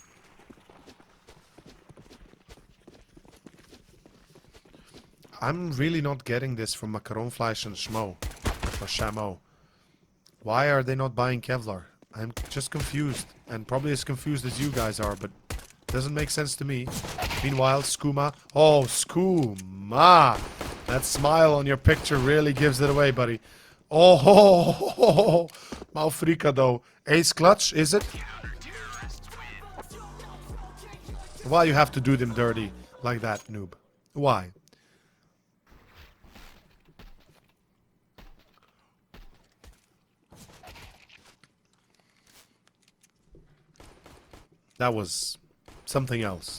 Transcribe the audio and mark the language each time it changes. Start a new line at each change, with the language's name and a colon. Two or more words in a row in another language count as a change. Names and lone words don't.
English: I'm really not getting this from Macaronfleisch and Schmo, or Shamo. Why are they not buying Kevlar? I'm just confused, and probably as confused as you guys are, but it doesn't make sense to me. Meanwhile, Skooma. Oh, Skooma! That smile on your picture really gives it away, buddy. Oh, ho, ho, ho, ho. Malfrika, though. Ace clutch, is it? Why you have to do them dirty like that, noob? Why? That was something else.